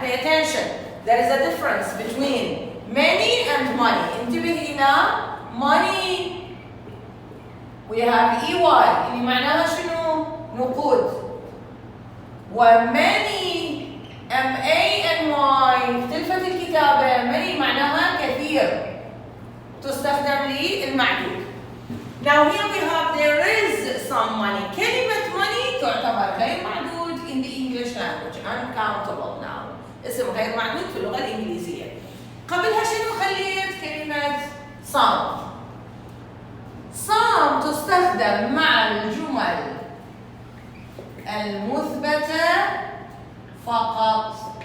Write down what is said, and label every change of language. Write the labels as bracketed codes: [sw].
[en] Pay attention. There is a difference between many and money. [ar] انتبه إلى [en] money. [ar] We have EY اللي معناها شنو؟ نقود. وماني MANY اختلفت الكتابة. many معناها كثير، تستخدم للمعدود. [en] Now here we have there is some money. [ar] كلمة money تعتبر غير معدود [en] in the English language. uncountable noun. [ar] اسم غير معدود في اللغة الإنجليزية. قبلها شنو خليت؟ كلمة some. some تستخدم مع الجمل المثبتة فقط.